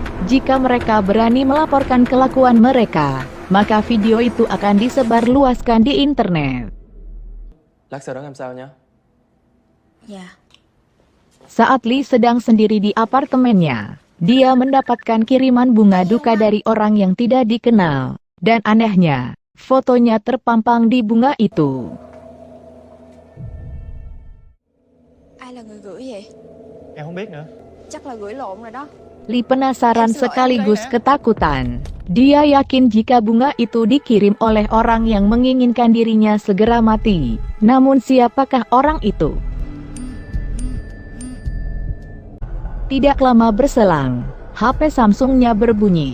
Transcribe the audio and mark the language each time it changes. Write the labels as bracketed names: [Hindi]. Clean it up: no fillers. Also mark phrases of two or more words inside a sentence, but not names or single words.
[Indonesian] Jika mereka berani melaporkan kelakuan mereka, maka video itu akan disebarluaskan di internet. [Vietnamese] Lát sau đó làm sao nhá. Dạ. [Indonesian] Saat Lee sedang sendiri di apartemennya, dia mendapatkan kiriman bunga duka dari orang yang tidak dikenal. Dan anehnya, fotonya terpampang di bunga itu. [Vietnamese] Ai là người gửi vậy? Em không biết nữa. Chắc là gửi lộn rồi đó. [Indonesian] Lee penasaran sekaligus ketakutan. Dia yakin jika bunga itu dikirim oleh orang yang menginginkan dirinya segera mati. Namun siapakah orang itu? Tidak lama berselang, HP Samsungnya berbunyi.